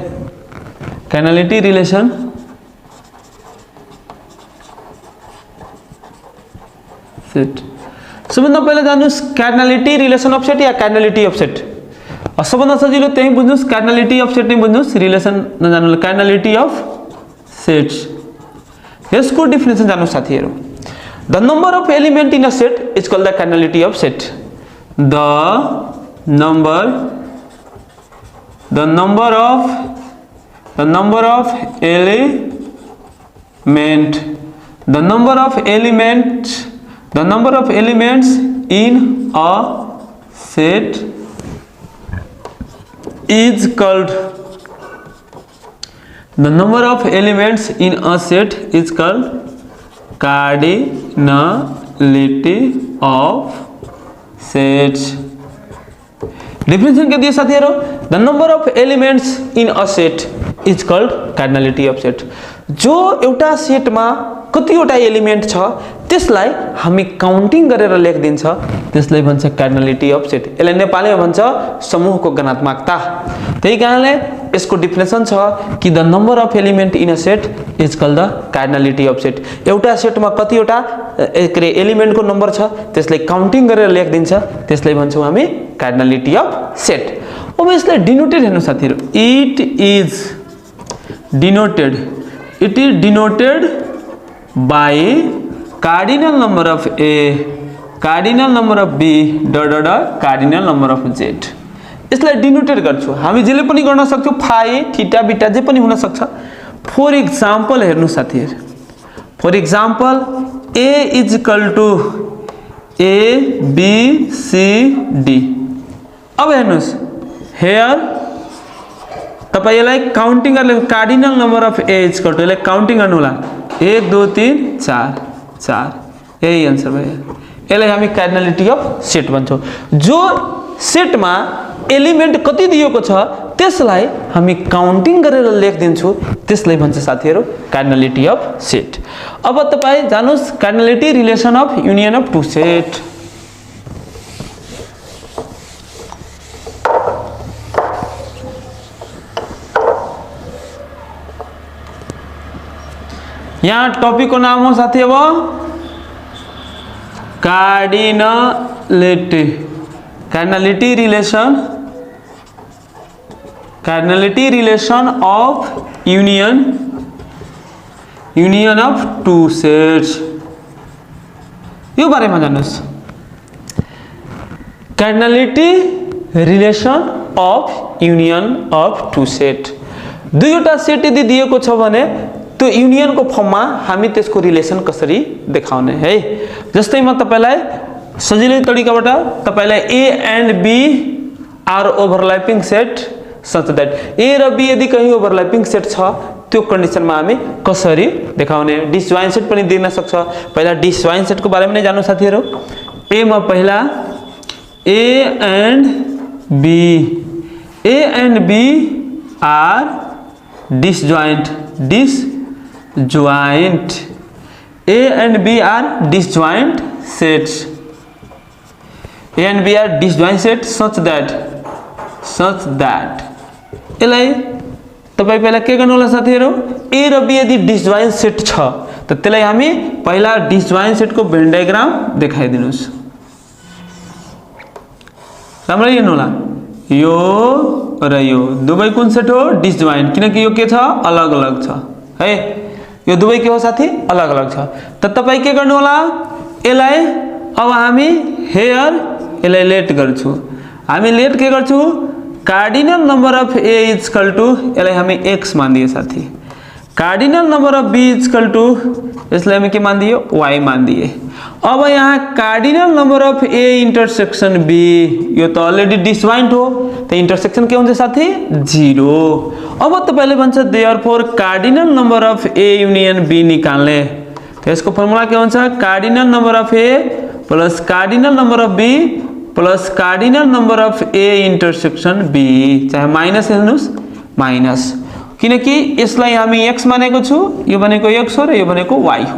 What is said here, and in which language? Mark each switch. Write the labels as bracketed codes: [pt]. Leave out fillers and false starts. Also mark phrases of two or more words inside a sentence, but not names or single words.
[en] cardinality relation set [ne] सबभन्दा पहिला जान्नुस् [en] cardinality relation of set [ne] या [en] cardinality of set. [ne] सबभन्दा सजिलो त्यही बुझ्नुस्, [en] cardinality of set [ne] नै बुझ्नुस्, रिलेसन नजान्नु। [en] cardinality of sets [ne] यसको डेफिनेसन जान्नु साथीहरु। [en] the number of element in a set is called the cardinality of set. the number of elements in a set is called the number of elements in a set is called cardinality of sets। [ne] डेफिनेशन के दिए साथीहरु, [en] the number of elements in a set is called cardinality of set. [ne] जो एउटा सेटमा कतिवटा एलिमेंट छ त्यसलाई हामी काउन्टिङ गरेर लेखिदिन्छ त्यसलाई भन्छ [en] cardinality of set. [ne] यसलाई नेपालीमा भन्छ समूहको गणात्मकता। त्यही कारणले यसको डेफिनेसन छ कि [en] the number of element in a set is called the cardinality of set. [ne] एउटा सेटमा कतिवटा एलिमेंटको नम्बर छ त्यसलाई काउन्टिङ गरेर लेखिदिन्छ त्यसलाई भन्छौं हामी [en] cardinality of set. [ne] अब यसलाई डिनोटेड हेर्नु साथीहरु, [en] it is denoted by cardinal number of A, cardinal number of B, cardinal number of Z। [ne] यसलाई डिनोटेड गर्छु हामी, जेले पनि गर्न सक्छौं, फाइ थीटा बीटा जे पनि हुन सक्छ। [en] for example [ne] हेर्नु साथीहरु, [en] for example A is equal to A B C D. [ne] अब हेर्नुस् हेयर तपाई यसलाई काउन्टिङ गर्ने [en] cardinal number of A is equal to, [ne] यसलाई काउन्टिङ गर्नु होला 1 2 3 4 4, यही आंसर भयो। यसलाई हामी [en] cardinality of set [ne] भन्छौं। जो सेटमा एलिमेंट कति दिएको छ त्यसलाई हामी काउन्टिङ गरेर लेखिदिन्छौं त्यसलाई भन्छ साथीहरु [en] cardinality of set. [ne] अब तपाई जानुस् [en] cardinality relation of union of two set. [ne] यहाँ टॉपिक को नाम हो साथी अब [en] cardinality relation of union of two sets. [ne] यो बारे में जानुस् [en] cardinality relation of union of two set. [ne] दुईवटा सेट यदि दिएको छ भने त्यो युनियन को फर्म में हामी त्यसको रिलेसन कसरी देखाउने है। जस्तै म तपाईलाई सजिलै तरिकाबाट तपाईलाई [en] A and B are overlapping set such that [ne] A र B यदि कहीं [en] overlapping set [ne] छ त्यो कन्डिसन में हामी कसरी देखाउने। [en] disjoint set [ne] पनि दिन सक्छ। पहिला [en] disjoint set [ne] को बारे में जान्नु साथीहरु। A मा पहिला [en] A and B are disjoint A and B are disjoint sets. A and B are disjoint sets such that [ne] यसलाई तपाई पहिला के गर्नु होला साथीहरु, A र B यदि [en] disjoint set [ne] छ त त्यसलाई हामी पहिला [en] disjoint set [ne] को [en] Venn diagram [ne] देखाइदिनुस्। राम्ररी हेर्नु होला, यो र यो दुवै कुन सेट हो डिसजोइन्ट, किनकि यो के छ अलग अलग छ है। यो दुवै के हो साथी अलग अलग छ। त तपाई के गर्नु होला, यसलाई अब हामी हेयर यसलाई लेट गर्छु। हामी लेट के गर्छु [en] cardinal number of A is equal to [ne] यसलाई हामी x मान दिए साथी। [en] cardinal number of B is equal to [ne] यसलाई हामी के मान दिए y मान दिए। अब यहाँ [en] cardinal number of A intersection B [ne] यो त अलरेडी डिसजोइन्ट हो त इंटरसेक्शन के हुन्छ साथी 0। अब तपाईले भन्छ [en] therefore cardinal number of A union B [ne] निकाल्ने त यसको फर्मुला के हुन्छ [en] cardinal number of A plus cardinal number of B plus cardinal number of A intersection B, [ne] चाहे माइनस हेर्नुस् माइनस, किनकि यसलाई हामी x मानेको छु, यो भनेको x हो र यो भनेको y हो।